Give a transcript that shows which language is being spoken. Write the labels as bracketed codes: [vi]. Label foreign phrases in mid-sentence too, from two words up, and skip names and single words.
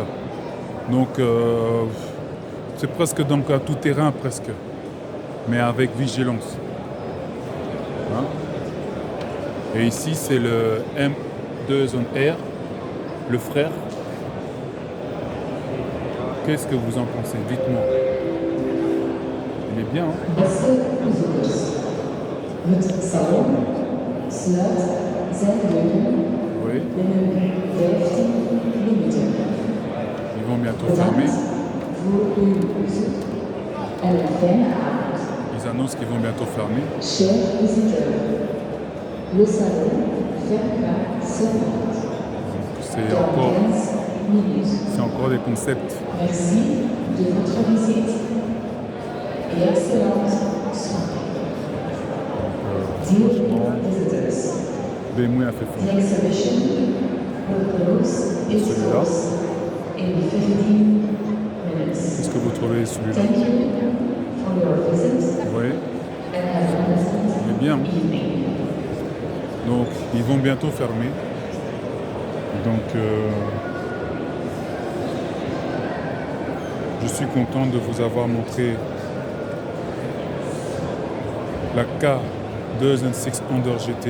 [fr] Donc c'est presque donc un tout-terrain presque, mais avec vigilance. Hein? Et ici c'est le M2 Zone R, le frère. qu'est-ce que vous en pensez? Dites-moi. Il est bien, hein? [nl] Beste bezoekers, het salon sluit zijn deuren [fr] Oui, [nl] binnen 15 minuten. [fr] ils vont bientôt fermer. [nl] Bedankt voor uw bezoek en een fijne avond. [fr] Ils annoncent qu'ils vont bientôt fermer. Chers visiteurs, le salon fermera ce matin C'est dans encore, 15 minutes. c'est encore des concepts. Merci de votre visite et excellente soirée. [en] Dear visitors, [fr] BMW a fait [en] the [fr] fort. [en] exhibition will close its [fr] Celui-là. [en] doors in 15 minutes. [fr] Qu'est-ce que vous trouvez celui-là? [en] Thank you for your visit [fr] Oui, [en] and have a pleasant [fr] il est bien. [en] evening. [fr] Donc, ils vont bientôt fermer. Donc, je suis content de vous avoir montré la K206 Under GT.